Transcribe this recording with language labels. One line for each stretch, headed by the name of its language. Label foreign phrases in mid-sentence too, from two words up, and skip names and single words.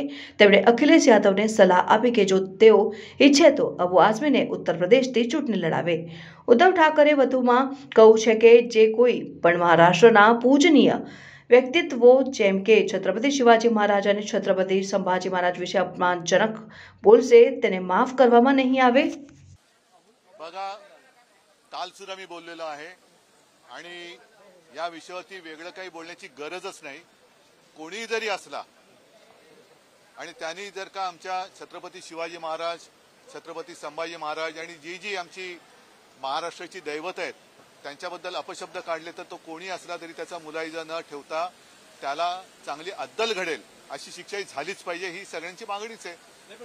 Gujarati: તેમણે અખિલેશ યાદવને સલાહ આપી કે જો તેઓ ઈચ્છે તો અબુ આઝમીને ઉત્તર પ્રદેશથી ચૂંટણી લડાવે। ઉદ્ધવ ઠાકરે વધુમાં કહ્યું છે કે જે કોઈ પણ મહારાષ્ટ્રના પૂજનીય વ્યક્તિત્વો જેમ કે છત્રપતિ શિવાજી મહારાજ અને છત્રપતિ સંભાજી મહારાજ વિશે અપમાનજનક બોલશે તેને माफ કરવામાં નહીં આવે।
Marathi: बघा, काल सुद्धा मी बोललेलो आहे आणि या विषयावरती वेगळं काही बोलण्याची गरजच नाही। कोणी जरी असला आणि त्यांनी जर का आमच्या छत्रपती शिवाजी महाराज, छत्रपती संभाजी महाराज आणि जी जी आमची महाराष्ट्राची दैवत आहेत त्यांच्याबद्दल अपशब्द काढले तर तो कोणी असला तरी त्याचा मुलाहिजा न ठेवता त्याला चांगली अद्दल घडेल अशी शिक्षा झालीच पाहिजे, ही सगळ्यांची मागणीच आहे।